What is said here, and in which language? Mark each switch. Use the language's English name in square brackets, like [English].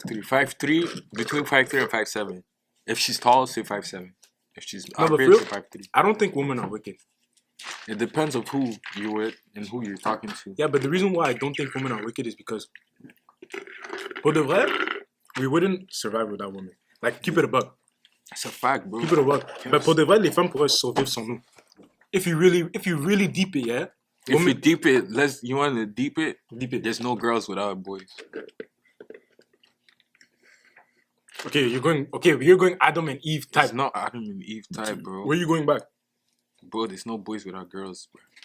[English] 5'3", between 5'3" and 5'7". If she's tall, say 5'7". If she's No, but average, for say real, 5'3". I don't think women are wicked. It depends of who you're with and who you're talking to. Yeah, but the reason why I don't think women are wicked is because, [French] pour de vrai, [English] we wouldn't survive without women. Like, keep it a buck. It's a fact, bro. Keep it a buck. But [French] pour de vrai, les femmes pourraient survivre sans nous. [English] If you really deep it, yeah. If you deep it, you want to deep it? Deep it. There's no girls without boys. Okay, you're going Adam and Eve type. It's not Adam and Eve type, bro. Where are you going back? Bro, there's no boys without girls, bro.